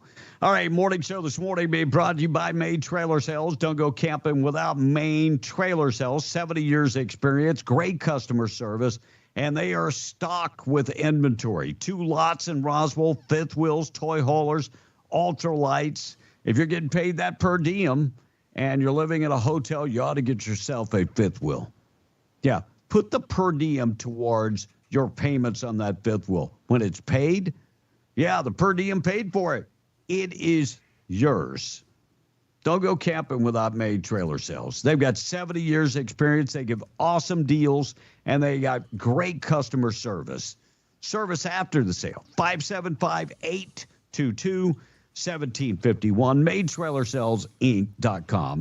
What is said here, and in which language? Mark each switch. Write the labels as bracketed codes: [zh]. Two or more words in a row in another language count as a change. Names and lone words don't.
[en] All right, morning show this morning being brought to you by Maine Trailer Sales. Don't go camping without Maine Trailer Sales. 70 years experience, great customer service, and they are stocked with inventory. 2 lots in Roswell, fifth wheels, toy haulers, ultralights. If you're getting paid that per diem and you're living in a hotel, you ought to get yourself a fifth wheel. Yeah, put the per diem towards your payments on that fifth wheel. When it's paid, yeah, the per diem paid for it. It is yours. Don't go camping without Maine Trailer Sales. They've got 70 years experience. They give awesome deals, and they got great customer service. Service after the sale, 575-822-1751, MaineTrailerSalesInc.com.